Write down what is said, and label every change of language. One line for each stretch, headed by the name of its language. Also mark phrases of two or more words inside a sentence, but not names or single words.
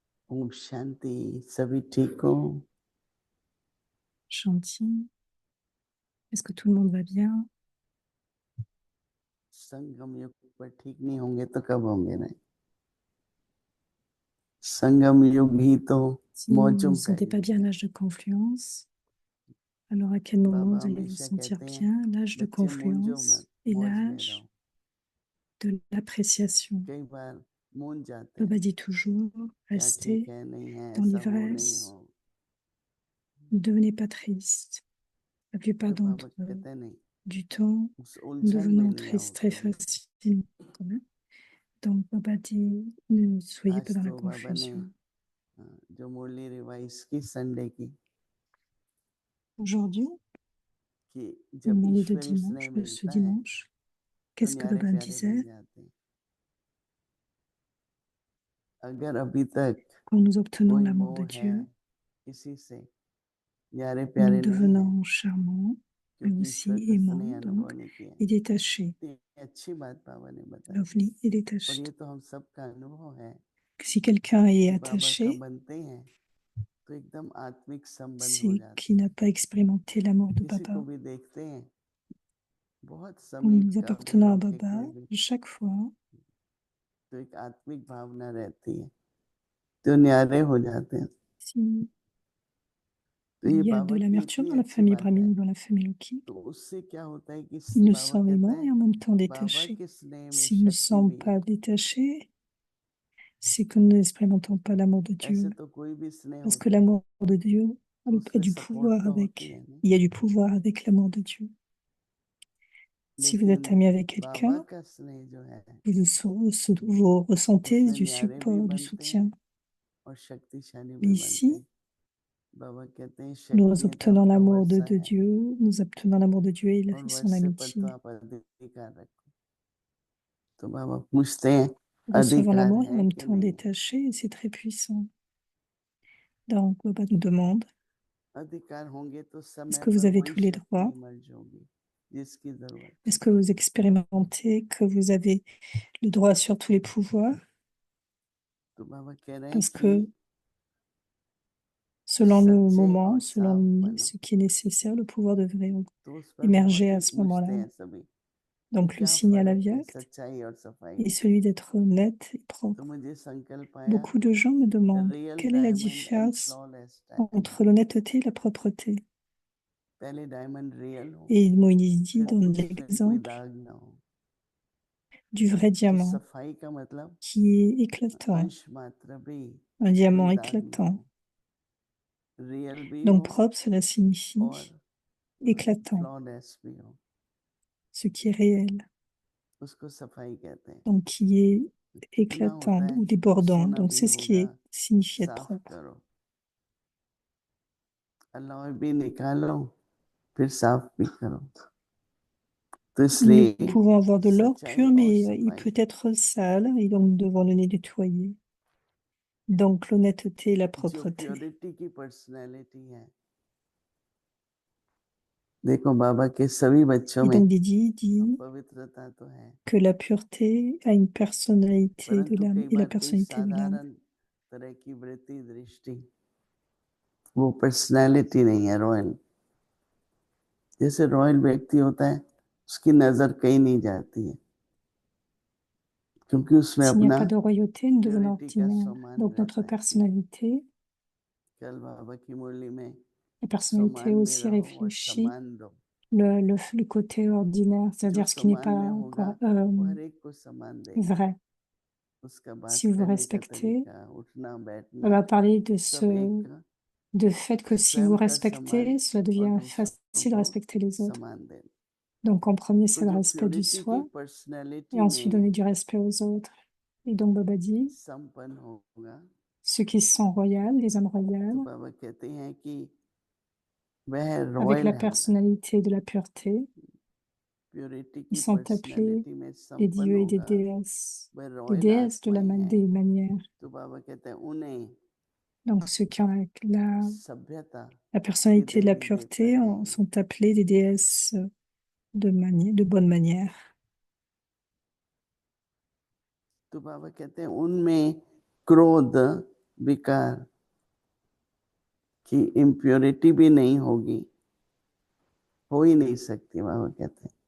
Hindi: ओम शांति। सभी ठीक हो? Shanti.
French: Est-ce que tout le monde va bien?
Hindi: संगम युग पर ठीक नहीं होंगे तो कब होंगे? नहीं, संगम युग ही तो
French: Si vous ne
Hindi: मौजों
French: vous
Hindi: का
French: sentez pas
Hindi: युग
French: bien à
Hindi: है।
French: l'âge de confluence, alors à quel moment
Hindi: बाबा
French: vous allez vous
Hindi: हमेशा
French: sentir
Hindi: कहते हैं
French: bien? L'âge de
Hindi: बच्चे मूंझो
French: confluence
Hindi: मत,
French: et
Hindi: मौज में
French: l'âge
Hindi: रहो।
French: de l'appréciation.
Hindi: कई बार मूंझ जाते
French: Baba
Hindi: हैं,
French: dit toujours,
Hindi: क्या ठीक
French: restez
Hindi: है, नहीं है,
French: dans
Hindi: ऐसा हो नहीं
French: l'ivresse,
Hindi: हो।
French: ne devenez pas triste. La plupart
Hindi: तो बाबा
French: d'entre
Hindi: कहते हैं नहीं,
French: du temps,
Hindi: उस
French: nous
Hindi: उलझन में
French: devenons
Hindi: नहीं आओ
French: tristes très
Hindi: कभी।
French: facilement. Quand même. Donc, Baba dit, ne soyez pas
Hindi: आज
French: dans la
Hindi: तो बाबा ने
French: confusion.
Hindi: जो मुरली रिवाइज की संडे की,
French: Aujourd'hui,
Hindi: कि
French: on
Hindi: जब
French: demandait de
Hindi: ईश्वरी स्नेह
French: dimanche, de ce
Hindi: मिलता है
French: dimanche,
Hindi: तो
French: qu'est-ce que
Hindi: न्यारे
French: Baba
Hindi: प्यारे बन
French: disait?
Hindi: जाते हैं। अगर अभी तक
French: Quand nous obtenons
Hindi: कोई
French: l'amour de
Hindi: मोह है
French: Dieu,
Hindi: किसी से, न्यारे
French: nous
Hindi: प्यारे नहीं है,
French: devenons charmants, mais
Hindi: क्योंकि ईश्वर
French: aussi
Hindi: का
French: aimants,
Hindi: स्नेह अनुभव
French: donc,
Hindi: नहीं किया।
French: et détachés.
Hindi: इतनी अच्छी बात बाबा ने बताई,
French: Lovely et
Hindi: और
French: détaché.
Hindi: ये तो हम सबका अनुभव है
French: Que si quelqu'un est
Hindi: कि बाबा का
French: attaché,
Hindi: बनते हैं तो एकदम आत्मिक संबंध हो
French: c'est
Hindi: जाते
French: qu'il
Hindi: हैं।
French: n'a pas expérimenté l'amour de
Hindi: किसी को
French: Baba.
Hindi: भी देखते हैं बहुत
French: En
Hindi: समीप
French: nous
Hindi: का भी
French: appartenant à
Hindi: लौकिक
French: Baba,
Hindi: में भी,
French: chaque fois,
Hindi: तो एक आत्मिक भावना रहती है, तो न्यारे हो जाते हैं।
French: s'il
Hindi: तो ये
French: y a de
Hindi: बाबा की
French: l'amertume
Hindi: इतनी
French: dans la
Hindi: अच्छी
French: famille
Hindi: बात है।
French: brahmine ou dans la famille lokik,
Hindi: तो उससे क्या होता है कि
French: il nous
Hindi: बाबा
French: sent
Hindi: कहते
French: aimants et en même temps
Hindi: हैं बाबा
French: détachés.
Hindi: के स्नेह में
French: S'il ne nous
Hindi: शक्ति
French: sent
Hindi: भी
French: pas
Hindi: है।
French: détachés, c'est que nous n'expérimentons pas l'amour de
Hindi: ऐसे
French: Dieu.
Hindi: तो कोई भी स्नेह
French: Parce que
Hindi: होता है
French: l'amour de Dieu
Hindi: तो
French: a
Hindi: उसमें
French: du
Hindi: सपोर्ट
French: pouvoir
Hindi: तो होती है
French: avec.
Hindi: नहीं,
French: Il y a du pouvoir avec l'amour de Dieu. Si vous êtes
Hindi: लेकिन
French: ami avec
Hindi: बाबा
French: quelqu'un,
Hindi: का स्नेह जो है
French: vous ressentez
Hindi: उसमें
French: du
Hindi: न्यारे भी
French: support, du
Hindi: बनते हैं
French: soutien.
Hindi: और शक्तिशाली
French: Mais
Hindi: भी बनते
French: ici,
Hindi: हैं। बाबा कहते हैं
French: nous
Hindi: शक्ति तो
French: obtenons
Hindi: आपका
French: l'amour
Hindi: वर्षा
French: de
Hindi: है
French: Dieu, nous obtenons l'amour de Dieu et
Hindi: और
French: son
Hindi: वर्षे पर तो
French: amitié.
Hindi: आप अधिकार रखो। तो बाबा पूछते हैं
French: Nous recevons
Hindi: अधिकार
French: l'amour et en
Hindi: है
French: même
Hindi: कि
French: temps
Hindi: नहीं?
French: détaché et c'est très puissant. Donc, Baba nous demande,
Hindi: अधिकार होंगे तो
French: est-ce
Hindi: समय
French: que vous
Hindi: पर
French: avez
Hindi: वही
French: tous les
Hindi: शक्ति
French: droits?
Hindi: इमर्ज होगी जिसकी जरूरत
French: Est-ce
Hindi: है।
French: que vous expérimentez que vous avez le droit sur tous les pouvoirs?
Hindi: तो बाबा कह रहे हैं
French: Parce
Hindi: कि
French: que selon le
Hindi: सच्चे
French: moment,
Hindi: और
French: selon
Hindi: साफ बनो।
French: ce qui est nécessaire, le pouvoir devrait
Hindi: तो उस पर
French: émerger
Hindi: बहुत
French: à
Hindi: ही
French: ce moment-là.
Hindi: पूछते हैं सभी कि
French: Donc, le
Hindi: क्या
French: signal
Hindi: फर्क है aviact सच्चाई और सफाई
French: est
Hindi: में।
French: celui d'être net et
Hindi: तो
French: propre.
Hindi: मुझे संकल्प आया
French: Beaucoup de gens me demandent
English: रियल
French: quelle est la
English: डायमंड एंड
French: différence
English: फ्लॉलेस
French: entre
English: डायमंड।
French: l'honnêteté et la propreté.
Hindi: पहले डायमंड रियल हो,
French: Et Moïse dit
Hindi: फिर
French: dans
Hindi: उसमें कोई
French: l'exemple
Hindi: दाग ना हो।
French: du vrai
Hindi: तो
French: diamant
Hindi: सफाई का मतलब
French: qui est éclatant,
Hindi: अंश मात्र भी
French: un diamant
Hindi: कोई दाग ना
French: éclatant.
Hindi: हो, रियल भी
French: Donc
Hindi: हो
French: propre, cela
Hindi: और
French: signifie éclatant,
Hindi: फ्लॉलेस भी हो,
French: ce qui est réel.
Hindi: उसको सफाई कहते हैं।
French: Donc qui est
Hindi: कितना
French: éclatant
Hindi: होता है
French: ou débordant.
Hindi: सोना
French: Donc
Hindi: भी
French: c'est ce qui
Hindi: होगा,
French: est signifie être
Hindi: साफ
French: propre.
Hindi: करो, अलॉय भी निकालो, फिर साफ भी करो। तो
French: Nous
Hindi: इसलिए
French: pouvons avoir de l'or
Hindi: सच्चाई
French: pur,
Hindi: और
French: mais il
Hindi: सफाई,
French: peut être sale et donc nous devons le nettoyer. Donc l'honnêteté et la
Hindi: जो
French: propreté.
Hindi: प्योरिटी की पर्सनैलिटी है, देखो बाबा के सभी बच्चों
French: Et
Hindi: में
French: donc Didi dit
Hindi: पवित्रता तो है,
French: que la pureté a une personnalité de
Hindi: परंतु
French: l'âme
Hindi: कई
French: et la
Hindi: बार कोई
French: personnalité de l'âme.
Hindi: साधारण तरह की वृत्ति दृष्टि, वो पर्सनैलिटी नहीं है रॉयल। जैसे रॉयल व्यक्ति होता है उसकी नजर कहीं नहीं जाती है क्योंकि उसमें
French: S'il n'y a
Hindi: अपना
French: pas de royauté, nous devenons
Hindi: प्योरिटी का
French: ordinaires.
Hindi: सम्मान
French: Donc notre
Hindi: रहता है।
French: personnalité,
Hindi: कल बाबा की मुरली में
French: la personnalité
Hindi: सम्मान में
French: aussi
Hindi: रहो और
French: réfléchit
Hindi: समान रहो।
French: le côté ordinaire,
Hindi: जो
French: c'est-à-dire ce qui n'est
Hindi: सम्मान
French: pas
Hindi: में होगा वो हर एक को सम्मान देगा,
French: vrai.
Hindi: उसका बात
French: Si vous vous
Hindi: करने का
French: respectez,
Hindi: तरीका, उठना
French: on
Hindi: बैठना,
French: va parler de
Hindi: सब एक
French: de fait que si vous
Hindi: स्वयं का सम्मान
French: respectez, cela
Hindi: और
French: devient
Hindi: दूसरों
French: facile de
Hindi: को
French: respecter les autres.
Hindi: सम्मान देना।
French: Donc en premier,
Hindi: तो
French: c'est le
Hindi: जो
French: respect du
Hindi: प्योरिटी की
French: soi, et
Hindi: पर्सनैलिटी
French: ensuite
Hindi: में
French: donner du respect aux autres. Et donc Baba dit,
Hindi: संपन्न होगा,
French: ceux qui sont royaux, les âmes
Hindi: तो
French: royales,
Hindi: बाबा कहते हैं कि वह
French: avec
Hindi: रॉयल
French: la
Hindi: है,
French: personnalité de la pureté,
Hindi: प्योरिटी
French: ils
Hindi: की
French: sont appelés
Hindi: पर्सनैलिटी में
French: des
Hindi: संपन्न
French: dieux et des
Hindi: होगा,
French: déesses,
Hindi: वह
French: des
Hindi: रॉयल
French: déesses de
Hindi: आत्माएं
French: des
Hindi: हैं।
French: manières.
Hindi: तो बाबा कहते हैं उन्हें
French: Donc ceux qui ont
Hindi: सभ्यता
French: la
Hindi: की
French: personnalité de la
Hindi: दैवी देवता
French: pureté
Hindi: कहेंगे।
French: sont appelés des déesses de bonne manière.
Hindi: तो बाबा कहते हैं उनमें क्रोध विकार की इम्प्योरिटी भी नहीं होगी, हो ही नहीं सकती, बाबा कहते हैं।